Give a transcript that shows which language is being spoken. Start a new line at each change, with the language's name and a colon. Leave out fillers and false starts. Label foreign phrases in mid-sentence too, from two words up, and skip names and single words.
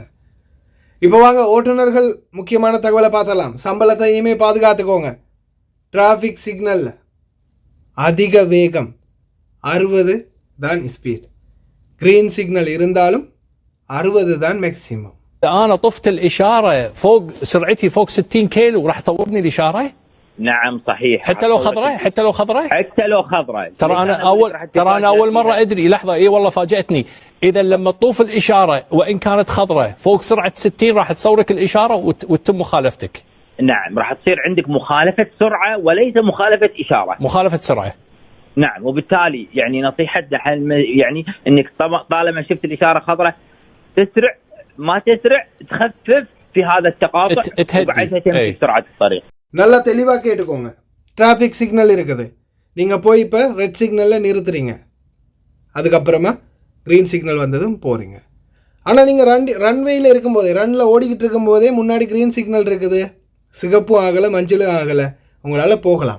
Tamil: இப்போ வாங்க ஓட்டுநர்கள் முக்கியமான தகவலை பார்த்தலாம். சம்பளத்தை இனிமேல் பாதுகாத்துக்கோங்க.
English: traffic signalil
Tamil: அதிக வேகம் 60 தான் ஸ்பீட்,
English: green signal
Tamil: இருந்தாலும் 60 தான் மேக்ஸிமம்.
Arabic: أنا طفت الإشارة فوق سرعتي فوق 60 كيلو وراح تطورني الإشارة؟ نعم صحيح. حتى لو خضراء، حتى لو خضراء، حتى لو خضراء. ترى انا اول مره ادري. لحظه، اي والله فاجاتني. اذا لما تطوف الاشاره وان كانت خضراء فوق سرعه 60 راح تصورك الاشاره وتتم مخالفتك. نعم، راح تصير عندك مخالفه سرعه وليس مخالفه اشاره. مخالفه سرعه. نعم، وبالتالي يعني نصيحتنا يعني انك طالما شفت الاشاره خضراء تسرع، ما تسرع تخفف في هذا التقاطع وبعدها تمشي سرعه الطريق.
Tamil: நல்லா தெளிவா கேட்டுக்கோங்க.
English: traffic signal
Tamil: இருக்குது, நீங்க போய் இப்போ
English: red signalla
Tamil: நிறுத்துறீங்க, அதுக்கப்புறமா
English: green signal
Tamil: வந்ததும் போறீங்க. ஆனால் நீங்கள் ரன்வேயில் இருக்கும்போதே, ரன்னில் ஓடிக்கிட்டு இருக்கும்போதே முன்னாடி
English: green signal
Tamil: இருக்குது, சிகப்பும் ஆகலை மஞ்சளும் ஆகலை, உங்களால் போகலாம்.